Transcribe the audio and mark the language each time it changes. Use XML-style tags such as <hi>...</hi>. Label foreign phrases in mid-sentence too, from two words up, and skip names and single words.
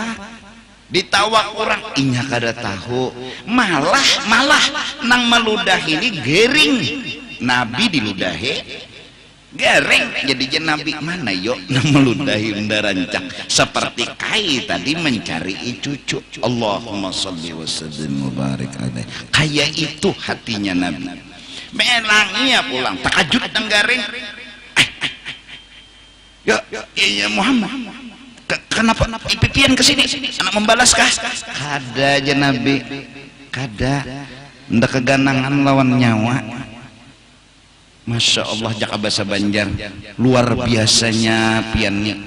<bjn>Ditawak orang, nya kada tahu. Malah nang meludahi ini gering. Nabi diludahi garing jadi nabi mana yuk nang meludahi unda rancak seperti kai tadi mencari cucu.</bjn> <ar>اللهم صل وسلم وبارك عليه.</ar> <bjn>Kayak itu hatinya nabi. Melangnya pulang takajud nang garing. Ya Muhammad, kenapa pipian kesini? Anak membalaskah? Kada aja nabi, kada. Ndak keganangan lawan nyawa.</bjn> <ar>ما شاء الله</ar> <bjn>jaka bahasa Banjar luar biasanya piannya.</bjn>